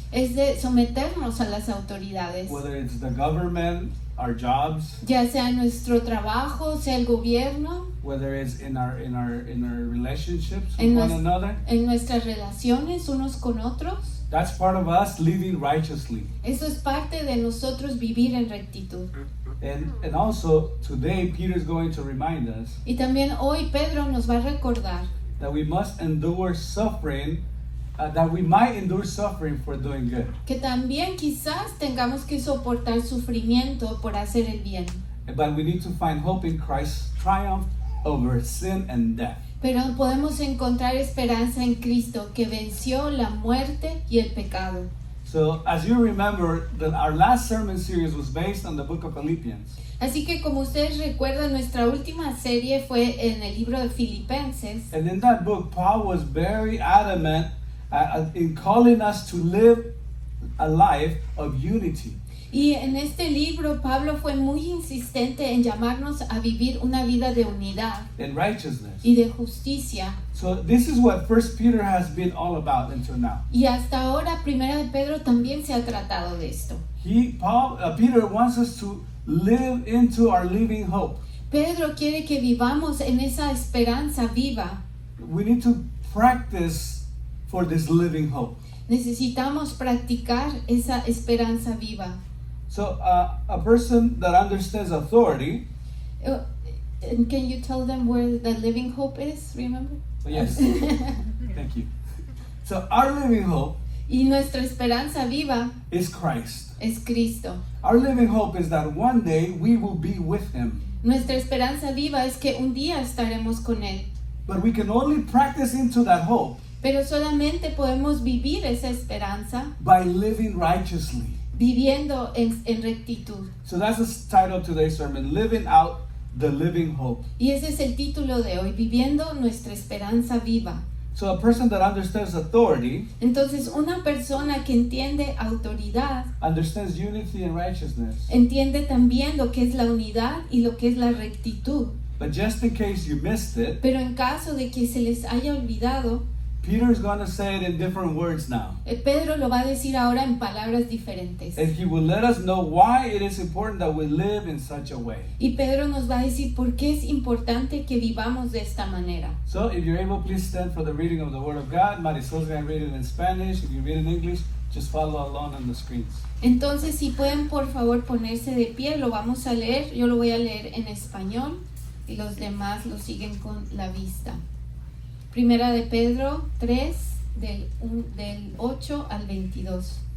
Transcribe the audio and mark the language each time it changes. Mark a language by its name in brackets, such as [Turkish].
[Spanish] es de someternos a las autoridades, [English] whether it's the government, our jobs, [Spanish] ya sea nuestro trabajo, sea el gobierno, [English] whether it's in our relationships with [Spanish] En [English] one [Spanish] nues- [English] another. [Spanish] en nuestras relaciones unos con otros. [English] That's part of us living righteously. [Spanish] Eso es parte de nosotros vivir en rectitud. [English] And also today Peter is going to remind us [Spanish] Y también hoy Pedro nos va a recordar [English] that we must endure suffering, that we might endure suffering for doing good. [Spanish] que también quizás tengamos que soportar sufrimiento por hacer el bien. [English] But we need to find hope in Christ's triumph over sin and death. [Spanish] Pero podemos encontrar esperanza en Cristo que venció la muerte y el pecado. [English] So as you remember, our last sermon series was based on the book of Philippians. [Spanish] Así que como ustedes recuerdan, nuestra última serie fue en el libro de Filipenses. [English] And in that book, Paul was very adamant in calling us to live a life of unity. [Spanish] Y en este libro Pablo fue muy insistente en llamarnos a vivir una vida de unidad [English] And righteousness. [Spanish] y de justicia. [English] So this is what First Peter has been all about until now. [Spanish] Y hasta ahora Primera de Pedro también se ha tratado de esto. [English] Peter wants us to live into our living hope. [Spanish] Pedro quiere que vivamos en esa esperanza viva. [English] We need to practice for this living hope. [Spanish] Necesitamos practicar esa esperanza viva. [English] So a person that understands authority, And can you tell them where the living hope is? Remember? yes, thank you. So our living hope [Spanish] Y nuestra esperanza viva [English] is Christ. [Spanish] es Cristo. [English] Our living hope is that one day we will be with Him. [Spanish] Nuestra esperanza viva es que un día estaremos con Él. [English] But we can only practice into that hope [Spanish] Pero solamente podemos vivir esa esperanza [English] by living righteously. [Spanish] viviendo en rectitud. [English] So that's the title of today's sermon, Living Out the Living Hope. [Spanish] Y ese es el título de hoy, viviendo nuestra esperanza viva. [English] So a person that understands authority [Spanish] Entonces, una persona que entiende autoridad, [English] understands unity and righteousness. [Spanish] entiende también lo que es la unidad y lo que es la rectitud. [English] But just in case you missed it, [Spanish] Pero en caso de que se les haya olvidado, [English] Peter's going to say it in different words now. [Spanish] Pedro lo va a decir ahora en palabras diferentes. [English] And he will let us know why it is important that we live in such a way. [Spanish] Y Pedro nos va a decir por qué es importante que vivamos de esta manera. [English] So if you're able, please stand for the reading of the Word of God. Marisol's going to read it in Spanish. If you read in English, just follow along on the screens. [Spanish] Entonces, si pueden por favor ponerse de pie, lo vamos a leer. Yo lo voy a leer en español y los demás lo siguen con la vista. Primera de Pedro 3, del 8 al 22.